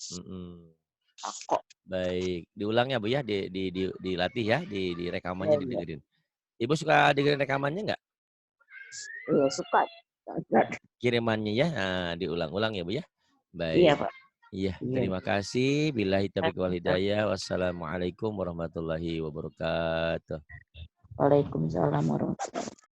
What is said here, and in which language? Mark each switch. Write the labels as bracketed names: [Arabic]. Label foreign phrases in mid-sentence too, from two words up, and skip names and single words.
[Indonesian] Baik, diulang ya Bu ya, dilatih ya, di rekamannya didengerin. Ibu suka dengerin rekamannya enggak? Iya, suka. Kirimannya ya, diulang-ulang ya Bu ya. Baik. Iya, Pak. Iya, terima kasih. [Arabic] بالله التوفيق والهداية. والسلام عليكم ورحمة الله وبركاته. وعليكم السلام ورحمة الله وبركاته.